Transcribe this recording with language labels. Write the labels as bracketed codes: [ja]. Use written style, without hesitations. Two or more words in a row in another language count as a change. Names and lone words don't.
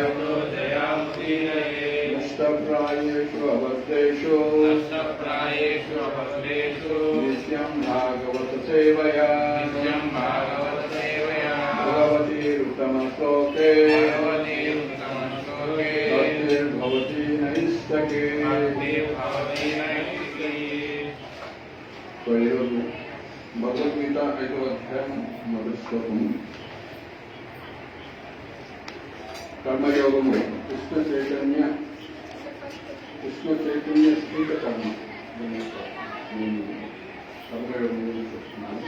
[sa] नष्टप्रायेषु अभद्रेषु नित्यं भागवत सेवया भगवतीरुत्तमश्लोके भक्तिर्भवति नैष्ठके। [te] तो భగవద్గీత 5వ అధ్యాయం మొదటి శ్లోకము. కర్మయోగము కృష్ణ చైతన్య స్థిత కర్మ. నేను కర్మయోగం గురించి చెప్తున్నాను.